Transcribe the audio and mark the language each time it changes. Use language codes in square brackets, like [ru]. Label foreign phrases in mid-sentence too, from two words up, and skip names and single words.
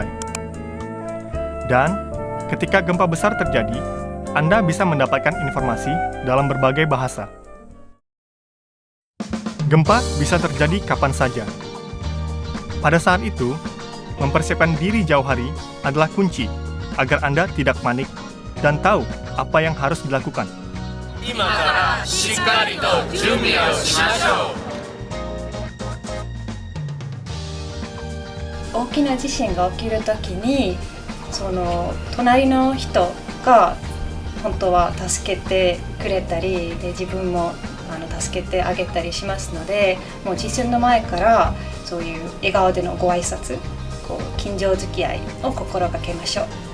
[id] Dan ketika gempa besar terjadi, Anda bisa mendapatkan informasi dalam berbagai bahasa. Gempa bisa terjadi kapan saja. Pada saat itu, mempersiapkan diri jauh hari adalah kunci agar Anda tidak panik dan tahu apa yang harus dilakukan. [ja] 今からしっかりと準備をしましょう。大きな地震が起きるときに、隣の人が本当は助けてくれたりで、自分も助けてあげたりしますので、もう地震の前からそういう笑顔でのご挨拶、近所付き合いを心がけましょう。